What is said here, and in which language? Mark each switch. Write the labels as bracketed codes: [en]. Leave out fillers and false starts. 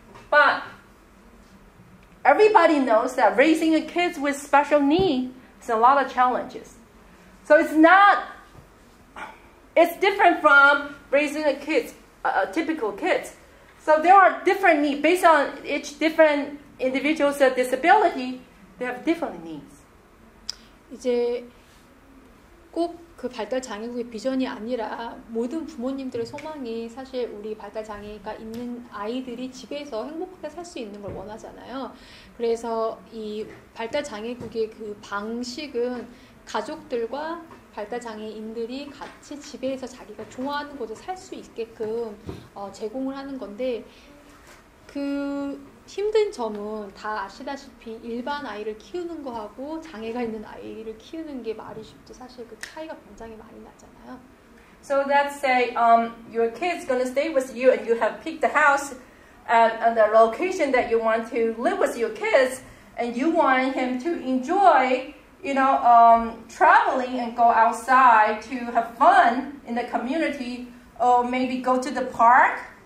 [en] But everybody knows that raising a kid with special needs is a lot of challenges. So it's different from raising a kid, typical kids. So there are different needs. Based on each different individual's disability, they have different needs. [ko] 이제 꼭 그 발달 장애국의 비전이 아니라 모든 부모님들의 소망이 사실 우리 발달 장애가 있는 아이들이 집에서 행복하게 살 수 있는 걸 원하잖아요. 그래서 이 발달 장애국의 그 방식은 가족들과 발달 장애인들이 같이 집에서 자기가 좋아하는 곳에 살 수 있게끔 제공을 하는 건데 그 힘든 점은 다 아시다시피 일반 아이를 키우는 거하고 장애가 있는 아이를 키우는 게 말이 쉽지 사실 그 차이가 굉장히 많이 나잖아요. [en] So let's say your kid's going to stay with you and you have picked the house at the location that you want to live with your kids and you want him to enjoy, traveling and go outside to have fun in the community or maybe go to the park.